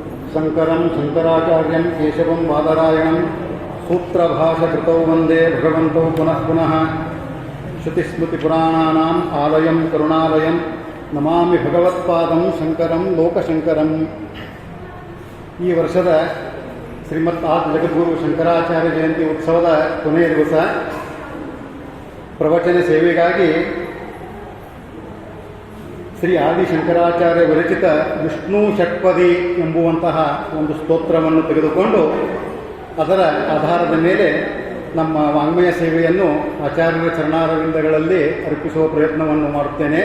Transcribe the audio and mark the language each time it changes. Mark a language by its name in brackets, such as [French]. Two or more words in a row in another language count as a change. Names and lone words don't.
[Sanskrit] शङ्करं शङ्कराचार्यं केशवं बादरायणं सूत्रभाषकृतौ वन्दे भगवन्तौ पुनः पुनः श्रुतिस्मृतिपुराणानाम् आलयं करुणालयं नमामि भगवत्पादं शङ्करं लोकशङ्करम्। [Kannada] ಈ ವರ್ಷದ ಶ್ರೀಮದ್ ಆದಿ ಜಗದ್ಗುರು ಶಂಕರಾಚಾರ್ಯ ಜಯಂತಿ ಉತ್ಸವದ ಕೊನೆಯ ದಿವಸ ಪ್ರವಚನ ಸೇವೆಗಾಗಿ ಶ್ರೀ ಆದಿ ಶಂಕರಾಚಾರ್ಯ ವಿರಚಿತ ವಿಷ್ಣು ಷಟ್ಪದಿ ಎಂಬುವಂತಹ ಒಂದು ಸ್ತೋತ್ರವನ್ನು ತೆಗೆದುಕೊಂಡು ಅದರ ಆಧಾರದ ಮೇಲೆ ನಮ್ಮ ವಾಂಗ್ಮಯ ಸೇವೆಯನ್ನು ಆಚಾರ್ಯರ ಚರಣಾರವಿಂದಗಳಲ್ಲಿ ಅರ್ಪಿಸುವ ಪ್ರಯತ್ನವನ್ನು ಮಾಡುತ್ತೇನೆ.